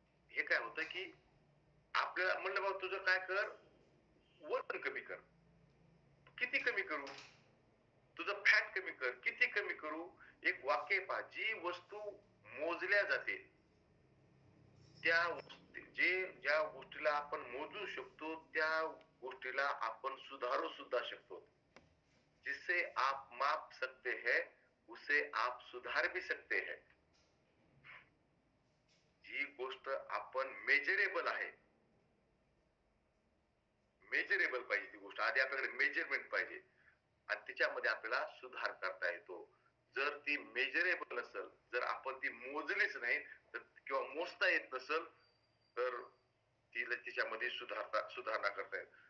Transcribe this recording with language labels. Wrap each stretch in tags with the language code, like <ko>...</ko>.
<mr>हे काय होतं की आपल्याला म्हणलं बाबा तुझं काय कर, वजन कमी कर. किती कमी करू? तुझं फॅट कमी कर. किती कमी करू? एक वाक्य पहा, जी वस्तू मोजल्या जाते त्या ज्या गोष्टीला आपण मोजू शकतो त्या गोष्टीला आपण सुधारू सुद्धा शकतो.</mr> <hi>जिसे आप माप सकते हैं उसे आप सुधार भी सकते हैं.</hi> <mr>जी गोष्ट आपण मेजरेबल आहे, मेजरेबल पाहिजे ती गोष्ट, आधी आपल्याकडे मेजरमेंट पाहिजे आणि त्याच्यामध्ये आपल्याला सुधार करता येतो. जर ती मेजरेबल नसेल, जर आपण ती मोजलीच नाही तर किंवा मोजता येत नसेल तर तिला तिच्यामध्ये सुधारणा करता येईल.</mr>